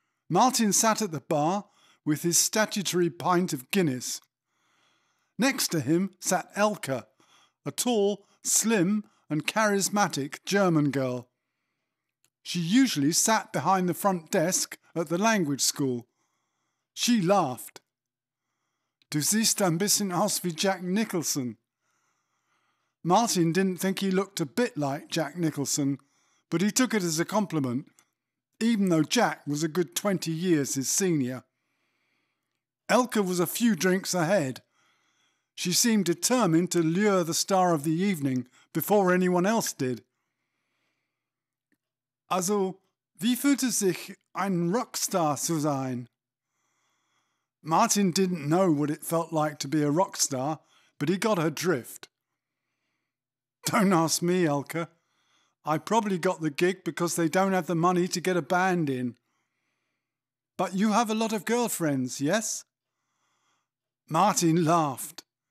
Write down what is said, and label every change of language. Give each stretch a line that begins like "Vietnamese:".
English: Martin sat at the bar with his statutory pint of Guinness. Next to him sat Elke, a tall, slim and charismatic German girl. She usually sat behind the front desk at the language school. She laughed.
German: Du siehst ein bisschen aus wie Jack Nicholson.
English: Martin didn't think he looked a bit like Jack Nicholson, but he took it as a compliment, even though Jack was a good 20 years his senior. Elke was a few drinks ahead. She seemed determined to lure the star of the evening before anyone else did.
German: Also, wie fühlt es sich, ein Rockstar zu sein?
English: Martin didn't know what it felt like to be a rock star, but he got her drift. Don't ask me, Elke. I probably got the gig because they don't have the money to get a band in. But you have a lot of girlfriends, yes? Martin laughed.